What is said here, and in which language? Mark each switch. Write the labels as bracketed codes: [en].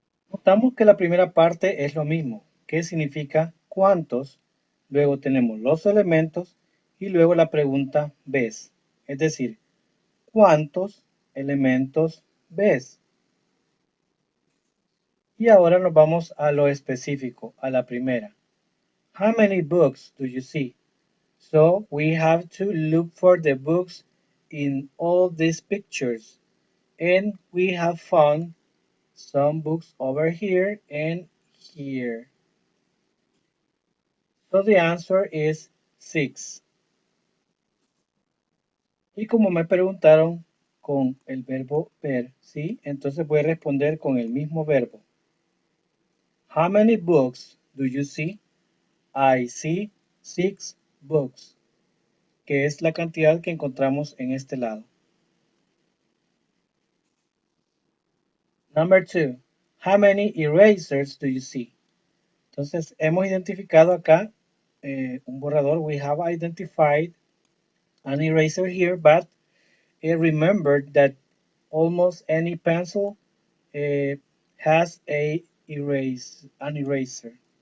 [es] Notamos que la primera parte es lo mismo, que significa cuántos, luego tenemos los elementos y luego la pregunta ves, es decir, ¿cuántos elementos ves? Y ahora nos vamos a lo específico, a la primera. [en] How many books do you see? So we have to look for the books in all these pictures. And we have found some books over here and here. So the answer is 6. [es] Y como me preguntaron con el verbo ver, ¿sí? Entonces voy a responder con el mismo verbo. [en] How many books do you see? I see 6 books, [es] que es la cantidad que encontramos en este lado. [en] Number 2. How many erasers do you see? [es] Entonces hemos identificado acá un borrador. [en] We have identified an eraser here, but remember that almost any pencil has an eraser.